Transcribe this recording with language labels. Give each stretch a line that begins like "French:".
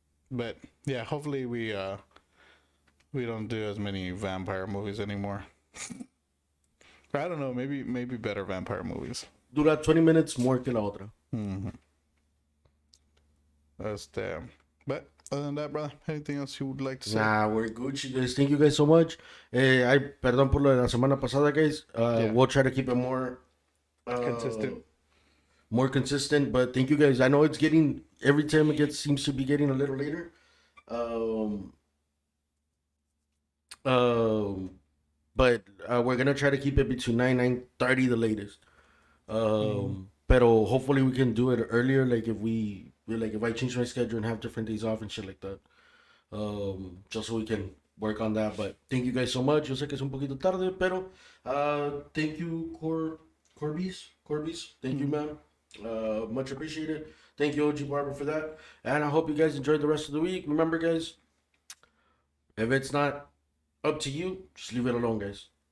English: But yeah, hopefully we don't do as many vampire movies anymore. I don't know, maybe better vampire movies.
Spanish: Dura 20
English: minutes
Spanish: more que la otra. Mm-hmm.
English: That's damn. But other than that, brother, anything else you would like to say? Nah, we're Gucci, guys. Thank you guys so much.
Spanish: Perdón por lo de la semana pasada,
English: guys. We'll try to keep it more Consistent. More consistent, but thank you guys. I know it's getting, every time seems to be getting a little later. But we're gonna try to keep it between 9:30 the latest.
Spanish: Pero
English: hopefully we can do it earlier, like if I change my schedule and have different days off and shit like that. Just so we can work on that. But thank you guys so much.
Spanish: Yo sé que es un poquito tarde, pero
English: thank you, Corbies. Thank you, man. Much appreciated. Thank you, OG Barber, for that. And I hope you guys enjoyed the rest of the week. Remember, guys, if it's not up to you, just leave it alone, guys.